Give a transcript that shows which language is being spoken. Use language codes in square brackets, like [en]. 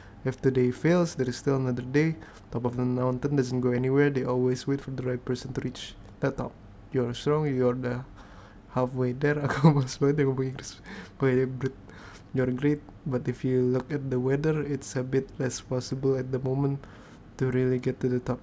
[en] If the day fails, there is still another day. Top of the mountain doesn't go anywhere. They always wait for the right person to reach the top. You're strong, you're the halfway there. [id] Aku malas banget yang ngomong Inggris pakai Brit. [en] You're great, but if you look at the weather, it's a bit less possible at the moment to really get to the top.